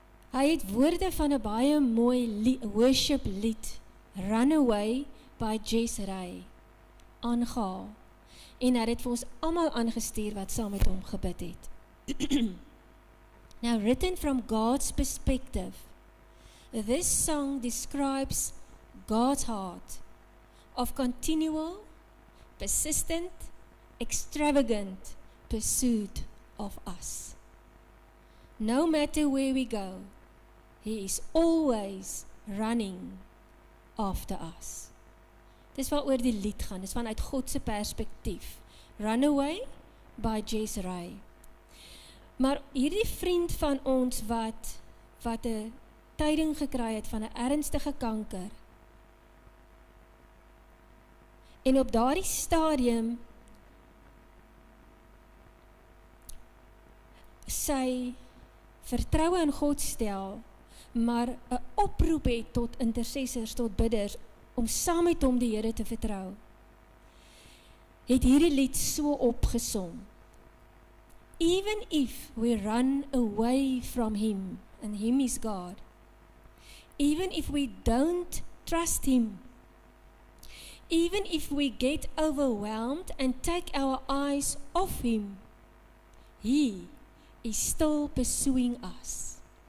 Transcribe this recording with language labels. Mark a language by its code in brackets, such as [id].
[af] Hy het woorde van 'n baie mooi worship lied, Runaway by Jess Ray, aangehaal. En hy het vir ons almal aangestuur wat saam met hom gebid het. [en] Now, written from God's perspective, this song describes God's heart of continual, persistent, extravagant pursuit of us. No matter where we go, He is always running after us. [af] Dis wat oor die lied gaan, dis vanuit God se perspektief. Runaway by Jess Ray. Maar hierdie vriend van ons wat 'n tyding gekry het van 'n ernstige kanker. En op daardie stadium sy vertroue in God stel, maar 'n oproep het tot intercessors, tot bidders, om saam met hom die Here te vertrou. Het hierdie lied so opgesom. [en] Even if we run away from Him, and Him is God, even if we don't trust Him, even if we get overwhelmed and take our eyes off Him, He is still pursuing us.